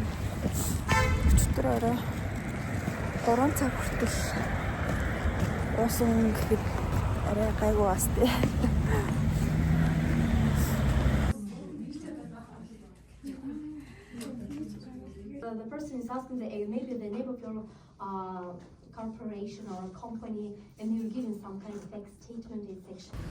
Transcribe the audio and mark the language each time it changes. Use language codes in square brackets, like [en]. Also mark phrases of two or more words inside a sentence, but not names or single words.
[mn] Өчигдөр орой 3 цаг хүртэл уусан гэхэд арай гайгүй бас тий. [en] The person is asking maybe the name of your corporation or company, and you're giving some kind of text statement in section.